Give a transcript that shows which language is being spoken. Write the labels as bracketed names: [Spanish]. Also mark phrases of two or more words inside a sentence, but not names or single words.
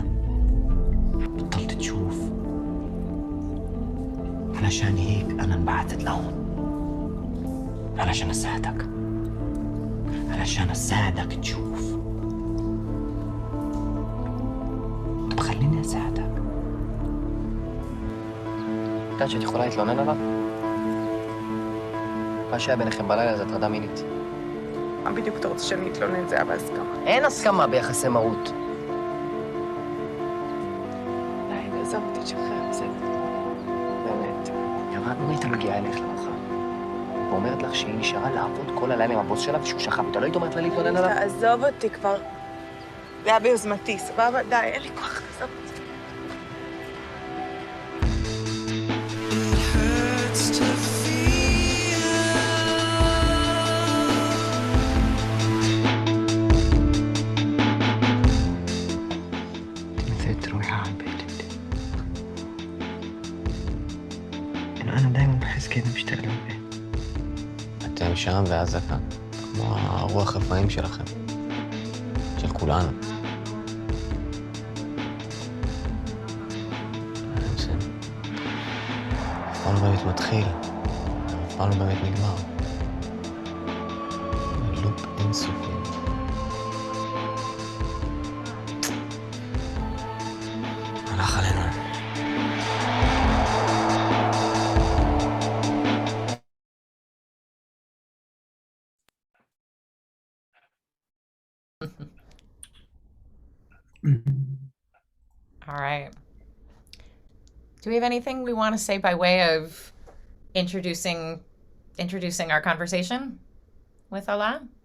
[Arabic] بطلت تشوف علشان هيك أنا انبعثت لهون علشان أساعدك علشان أساعدك تشوف طب خليني أساعدك [Hebrew] יודעת שאת יכולה להתלונן עליו? מה שהיה ביניכם בלילה זה הטרדה מינית. מה בדיוק אתה רוצה שאני אתלונן? זה היה בהסכמה. אין הסכמה ביחסי מרות. די, עזוב אותי שלך, בסדר. באמת. ירן, אם הייתה מגיעה אליך למחר, ואומרת לך שהיא נשארה לעבוד כל הלילה עם הבוס שלה ושהוא שכב איתה, לא היית אומרת לה להתלונן עליו? תעזוב אותי כבר. זה היה ביוזמתי, סבבה? די, אין לי כוח, עזוב אותי. [Arabic] نسيت تروحي على البيت إنه أنا دايما بحس كده مشتاق للبيت [Hebrew] אתם שם ועזה כאן, כמו הרוח רפאים שלכם, של כולנו. זה אף פעם לא באמת מתחיל, אף פעם לא באמת נגמר. לופ אינסופי. הלך עלינו [English] All right. Do we have anything we want to say by way of introducing our conversation with Allah?